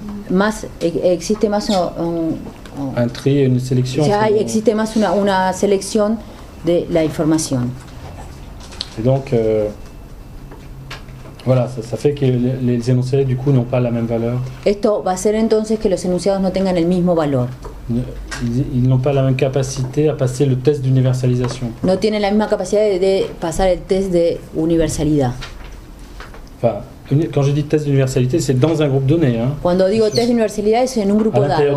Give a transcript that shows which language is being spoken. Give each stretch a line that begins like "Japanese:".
Spanish: Más existe más
French: un tri et une sélection.
Spanish: Existe más una selección de la información.
French: Et donc voilà, ça fait que les énoncés du coup n'ont pas la même valeur.
Spanish: Esto va a hacer entonces que los enunciados no tengan el mismo valor.
French: Ils n'ont pas la même capacité à passer le test d'universalisation.
Spanish: No tienen la misma capacidad de pasar el test de universalidad.
French: Enfin, quand je dis test d'universalité, c'est dans un groupe donné. Hein.
Spanish: Cuando digo test de universalidad es en un grupo dado,